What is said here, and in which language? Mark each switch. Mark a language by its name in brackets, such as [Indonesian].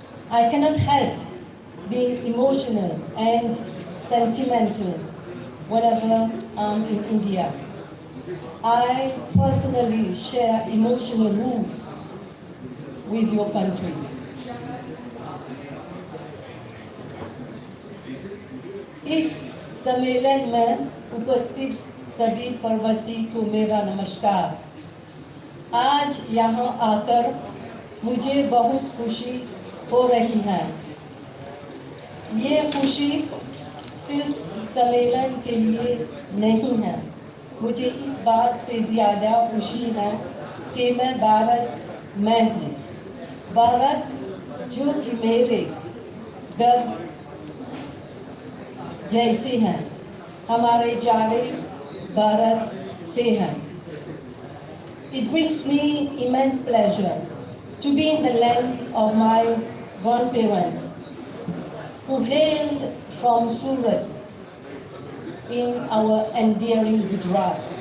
[English] I cannot help being emotional and sentimental whenever I'm in India. I personally share emotional roots with your country. [Hindi] इस सम्मेलन में उपस्थित सभी प्रवासी को मेरा नमस्कार। आज यहाँ आकर मुझे बहुत खुशी हो रही है। ये खुशी सिर्फ सम्मेलन के लिए नहीं है, मुझे इस बात से ज़्यादा खुशी है कि मैं भारत में हूँ। भारत जो कि मेरे घर जैसे हैं, हमारे जारे भारत से हैं। [English] It brings me immense pleasure to be in the land of my grandparents who hailed from Surat in our endearing Gujarat.